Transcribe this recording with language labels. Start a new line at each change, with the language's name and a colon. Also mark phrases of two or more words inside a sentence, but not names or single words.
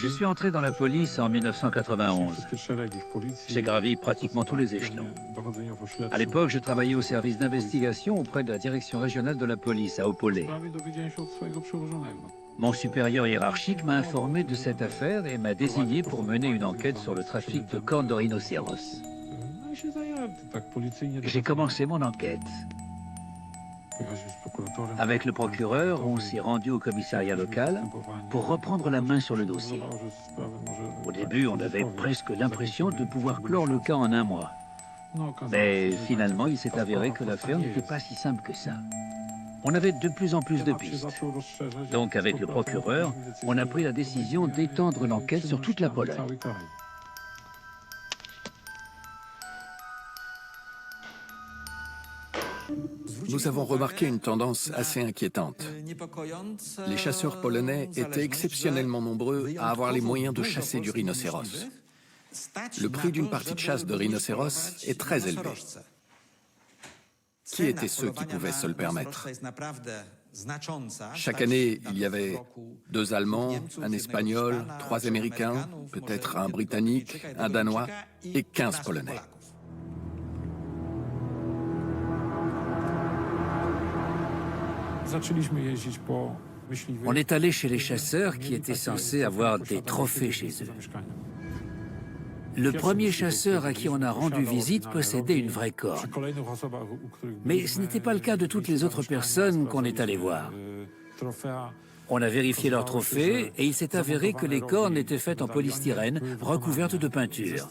French: Je suis entré dans la police en 1991.
Polish: Wszystkie szeregi w policji.
French: J'ai gravi pratiquement tous les échelons.
Polish: Dochodzeniowo-śledcze.
French: À l'époque, je travaillais au service d'investigation auprès de la direction régionale de la police à Opolé.
Polish: Prawie dowiedziałem się od swojego przełożonego.
French: Mon supérieur hiérarchique m'a informé de cette affaire et m'a désigné pour mener une enquête sur le trafic de cornes de rhinocéros.
Polish: No i się zająłem tym tak policyjnie.
French: J'ai commencé mon enquête.
Polish: Pojechaliśmy z prokuratorem.
French: Avec le procureur, on s'est rendu au commissariat local pour reprendre la main sur le dossier.
Polish: Że sprawy może-
French: Au début, on avait presque l'impression de pouvoir clore le cas en un mois.
Polish: No, okazało
French: Mais
Polish: się, że
French: finalement, il
Polish: tak-
French: s'est avéré que l'affaire n'était pas si simple que ça. On avait de plus en plus de
Polish: Temat się
French: pistes.
Polish: zaczął rozszerzać.
French: Donc, avec le procureur, on a pris la décision d'étendre l'enquête sur toute la Pologne.
Polish: Cały kraj.
French: Nous avons remarqué une tendance assez inquiétante. Les chasseurs polonais étaient exceptionnellement nombreux à avoir les moyens de chasser du rhinocéros. Le prix d'une partie de chasse de rhinocéros est très élevé. Qui étaient ceux qui pouvaient se le permettre? Chaque année, il y avait 2 Allemands, un Espagnol, 3 Américains, peut-être un Britannique, un Danois et 15 Polonais.
Polish: Zaczęliśmy jeździć po myśliwych.
French: On est allé chez les chasseurs qui étaient censés avoir des trophées chez eux.
Polish: Zamieszkania.
French: Le premier chasseur à qui on a rendu visite possédait une vraie corne. Mais ce n'était pas le cas de toutes les autres personnes qu'on est allé voir. On a vérifié leurs trophées et il s'est avéré que les cornes étaient faites en polystyrène, recouvertes de peinture.